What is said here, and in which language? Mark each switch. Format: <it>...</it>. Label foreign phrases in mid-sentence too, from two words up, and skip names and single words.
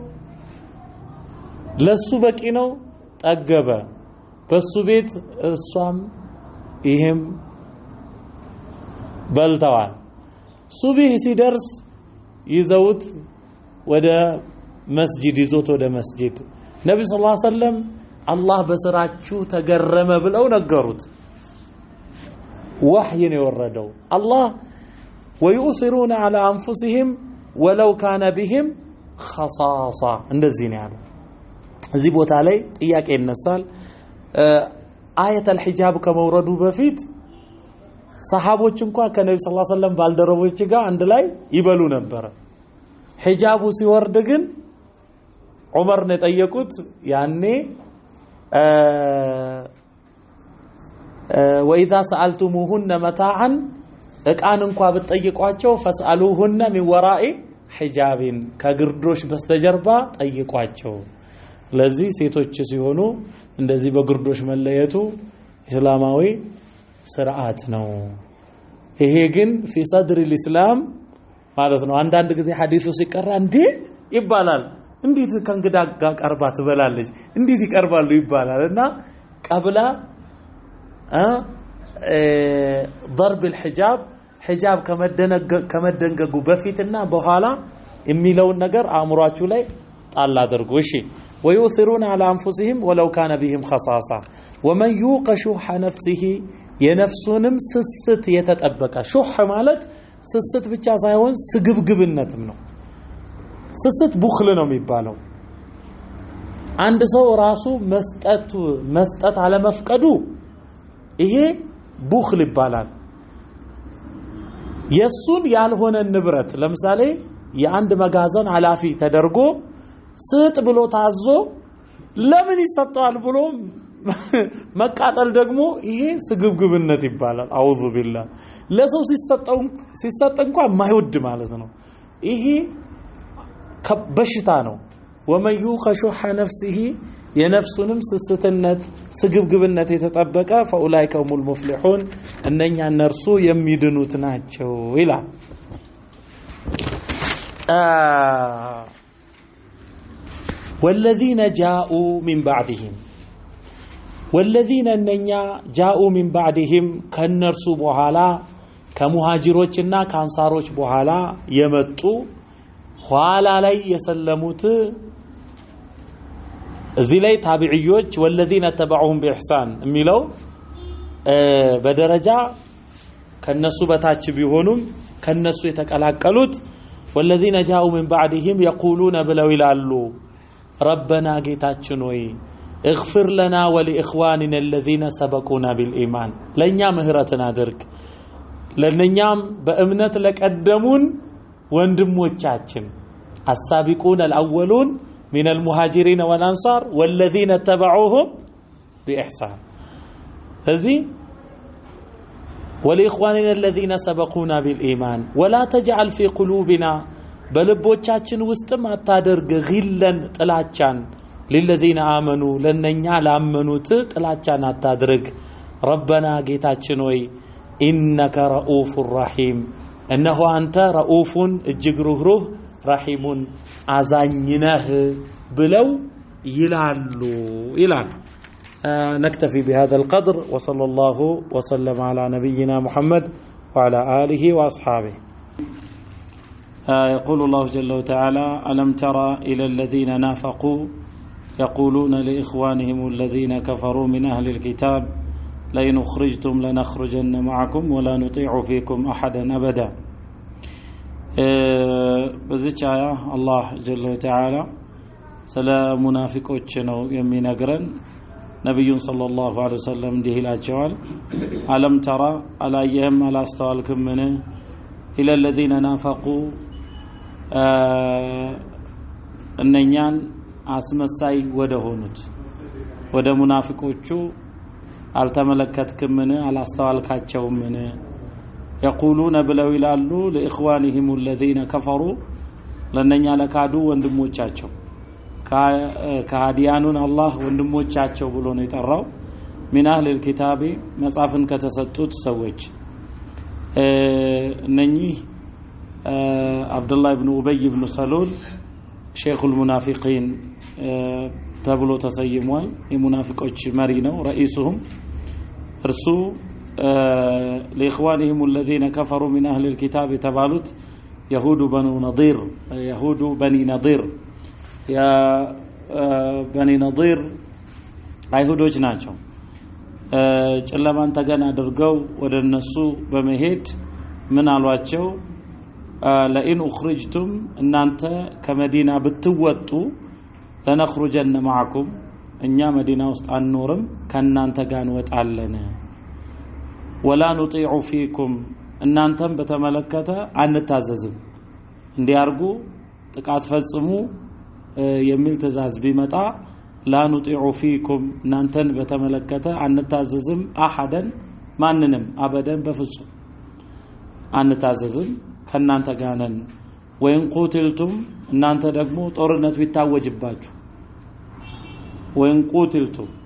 <am>ለሱ በቂ ነው ጠገበ በሱ ቤት እሷም ይሄም በልተዋል ሱብህ ሲደርስ ይዘውት ወደ መስጂድ ይዞት ወደ መስጂድ ነብዩ</am> <ar>صلى الله عليه وسلم</ar> <am>አላህ በስራችሁ ተገረመ ብለው ነገሩት ወህይ ነው የወረደው አላህ</am> <ar>ويؤثرون على انفسهم ولو كان بهم خصاصة</ar> <am>እንደዚህ ነው ያለው እዚህ ቦታ ላይ ጥያቄ ይነሳል</am> <ar>آية الحجاب</ar> <am>ከመውረዱ በፊት ሰሃቦች እንኳን ከነብዩ</am> <ar>صلى الله عليه وسلم</ar> <am>ባልደረቦች ጋር አንድ ላይ ይበሉ ነበር ሒጃቡ ሲወርድ ግን ዑመር ነው ጠየቁት ያኔ</am> <ar>وإذا سألتموهن متاعا</ar> <am>እቃን እንኳን ብትጠይቋቸው</am> <ar>فاسألوهن من وراء حجاب ከግርዶሽ</ar> <am>በስተጀርባ ጠይቋቸው ለዚህ ሴቶች ሲሆኑ እንደዚህ በግርዶሽ መለየቱ እስላማዊ ስርዓት ነው ይሄ ግን</am> <ar>في صدر الاسلام</ar> <am>ማለት ነው አንዳንድ ጊዜ ሐዲሱ ሲቀራ እንዴ ይባላል እንዴት ከእንግዳ ጋር ቀርባ ትበላለች እንዴት ይቀርባሉ ይባላልና ቀብላ</am> <ar>ضرب الحجاب حجاب</ar> <am>ከመደንገጉ በፊትና በኋላ የሚለውን ነገር አእምሯችሁ ላይ ጣል አድርጉ እሺ</am> <ar>ويؤثرون على انفسهم ولو كان بهم خصاصة ومن يوق شح نفسه</ar> <am>የነፍሱንም ስስት የተጠበቀ ሹህ ማለት ስስት ብቻ ሳይሆን ስግብግብነትም ነው ስስት ቡኽል ነው የሚባለው አንድ ሰው ራሱ መስጠት አለ መፍቀዱ ይሄ ቡኽል ይባላል የሱን ያልሆነ ንብረት ለምሳሌ የአንድ መጋዘን ኃላፊ ተደርጎ ስጥ ብሎ ታዞ ለምን ይሰጣል ብሎ መቃጠል ደግሞ ይሄ ስግብግብነት ይባላል</am> <ar>أعوذ بالله</ar> <am>ለሰው ሲሰጥ እንኳን ማይወድ ማለት ነው ይሄ በሽታ ነው</am> <ar>ومن يوق شح نفسه</ar> <am>የነፍሱንም ስስትነት ስግብግብነት የተጠበቀ</am> <ar>فاولئك هم المفلحون</ar> <am>እነኛ እነርሱ የሚድኑት ናቸው ይላል</am> <ar>والذين جاءوا من بعدهم والذين</ar> <am>እነኛ</am> <ar>جاءوا من بعدهم</ar> <am>ከነርሱ በኋላ ከሙሃጅሮችና ከአንሳሮች በኋላ የመጡ ኋላ ላይ የሰለሙት እዚህ ላይ ታቢዒዎች</am> <ar>والذين تبعوهم بإحسان</ar> <am>የሚለው በደረጃ ከነሱ በታች ቢሆኑም ከነሱ የተቀላቀሉት</am> <ar>والذين جاءوا من بعدهم يقولون بلو ይላሉ ربنا</ar> <am>ጌታችን ሆይ</am> <ar>اغفر لنا ولإخواننا الذين سبقونا بالإيمان</ar> <am>ለኛ ምህረትን አድርግ ለነኛም በእምነት ለቀደሙን ወንድሞቻችን</am> <ar>السابقون الأولون من المهاجرين والأنصار والذين اتبعوهم بإحسان هذه ولإخواننا الذين سبقونا بالإيمان ولا تجعل في قلوبنا بلبوچاچن وستم አታደርግ غلا ጥላቻን للذين آمنوا</ar> <am>ለነኛ ላመኑት ጥላቻን አታድርግ</am> <ar>ربنا</ar> <am>ጌታችን ሆይ</am> <ar>إنك رؤوف رحيم</ar> <am>እነሆ አንተ</am> <ar>رؤوف</ar> <am>እጅግ ሩህሩህ</am> <ar>رحيم</ar> <am>አዛኝነህ ብለው ይላሉ ይላል</am> <ar>نكتفي بهذا القدر وصلى الله وسلم على نبينا محمد وعلى آله وأصحابه يقول الله جل وعلا ألم ترى إلى الذين نافقوا يقولون لإخوانهم الذين كفروا من أهل الكتاب لئن أخرجتم لنخرجن معكم ولا نطيع فيكم أحدا أبدا</ar> <am>በዚች አያ አላህ</am> <ar>جل وتعالى</ar> <am>ስለ ሙናፊቆች ነው የሚነግረን ነብዩን</am> <ar>صلى الله عليه وسلم</ar> <am>እንዲህ ይላቸዋል</am> <ar>ألم ترى</ar> <am>አላየህም አላስተዋልክምን</am> <ar>إلى الذين نافقوا</ar> <am>እነኛን አስመሳይ ወደ ሆኑት ወደ ሙናፊቆቹ አልተመለከትክምን አላስተዋልካቸውምን</am> <ar>يقولون بلو</ar> <am>ይላሉ</am> <ar>لإخوانهم الذين كفروا</ar> <am>ለነኛ ለካዱ ወንድሞቻቸው ከሃዲያኑን አላህ ወንድሞቻቸው ብሎ ነው የጠራው</am> <ar>من أهل الكتاب</ar> <am>መጻፍን ከተሰጡት ሰዎች እነኚህ عبد الله بن أبي بن سلول</am> <ar>شيخ المنافقين</ar> <am>ተብሎ ተሰይሟል የሙናፊቆች መሪ ነው</am> <ar>رئيسهم እርሱ لإخوانهم الذين كفروا من أهل الكتاب تبالوت يهود بني نضير يا بني نضير አይሁዶች</ar> <am>ናቸው ጨለማን ተገና አድርገው ወደ እነሱ በመሄድ ምን አሏቸው</am> <ar>لئن أخرجتم</ar> <am>እናንተ ከመዲና ብትወጡ</am> <ar>لنخرجن معكم</ar> <am>እኛ መዲና ውስጥ አንኖርም ከናንተ ጋር እንወጣለን ولا</am> <ar>نطيع فيكم</ar> <am>እናንተም በተመለከተ አንታዘዝም እንዲያርጉ ጥቃት ፈጽሙ የሚል ትእዛዝ ቢመጣ</am> <ar>لا نطيع فيكم</ar> <am>እናንተን በተመለከተ አንታዘዝም አሐደን ማንንም አበደን በፍጹም አንታዘዝም ከናንተ ጋር ነን</am> <ar>وإن قوتلتم</ar> <am>እናንተ ደግሞ ጦርነት ቢታወጅባችሁ</am> <ar>وإن قوتلتم</ar>